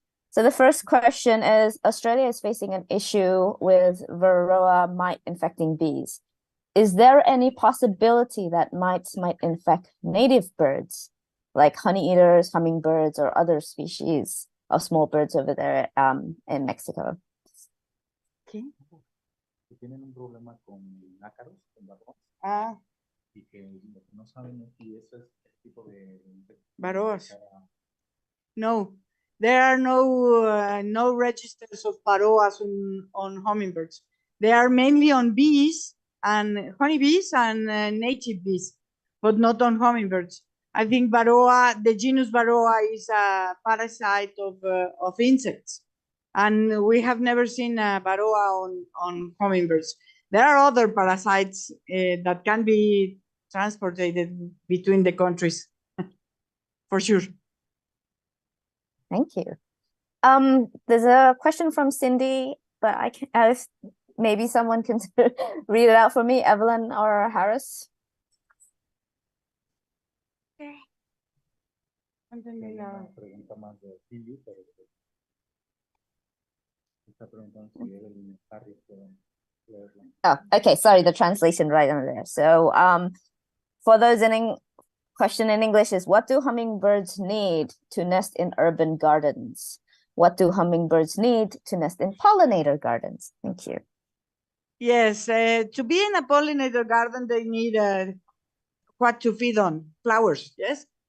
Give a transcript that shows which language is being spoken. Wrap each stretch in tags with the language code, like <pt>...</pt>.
<en>So the first question is, Australia is facing an issue with Varroa mite infecting bees. Is there any possibility that mites might infect native birds, like honey eaters, hummingbirds, or other species of small birds over there in Mexico?</en> <es>¿Qué? que tienen un problema con ácaros, con varroas, Ah, y que lo que no saben es si eso es el tipo de varroas.</es> <en>No, there are no registers of varroas on hummingbirds. They are mainly on bees and honeybees and native bees, but not on hummingbirds. I think varroa, the genus varroa, is a parasite of insects, and we have never seen a varroa on hummingbirds. There are other parasites that can be transported between the countries, for sure. Thank you. There's a question from Cindy, but I can maybe someone can read it out for me, Evelyn or Harris.</en> <es>Una pregunta más de Cindy, pero está preguntando si Evelyn y Harry pueden leerla.</es> <en>Oh, okay, sorry, the translation right under there. So, for those question in English is, what do hummingbirds need to nest in urban gardens? What do hummingbirds need to nest in pollinator gardens? Thank you. Yes, to be in a pollinator garden, they need what to feed on, flowers, yes?</en>